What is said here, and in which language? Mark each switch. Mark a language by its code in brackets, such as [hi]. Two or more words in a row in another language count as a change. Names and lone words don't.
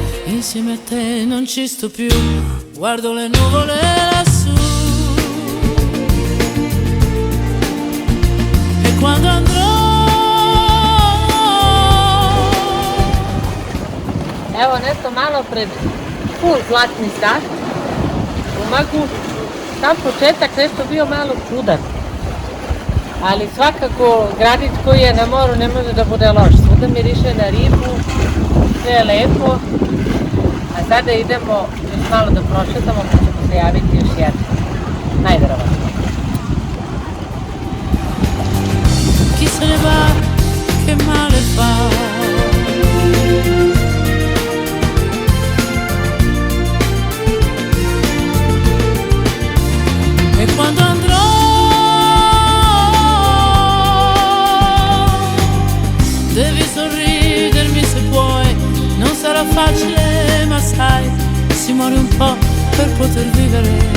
[it] Insieme a te non ci sto più, guardo le nuvole lassù. E quando andrò... [sr] Evo nešto malo pred full zlatni sat u Umagu. Sam početak nešto bio malo čudan. Ali svakako gradić koji je na moru ne može da bude loš. Svuda miriše na ribu, sve je lepo. A sada idemo još malo da prošetamo pa ćemo se javiti još jednom. Najverovatnije. [it] Chi se ne va, che male fa. E quando andrò devi sorridermi se puoi, non sarà facile ma sai, si muore muore un po' per poter vivere.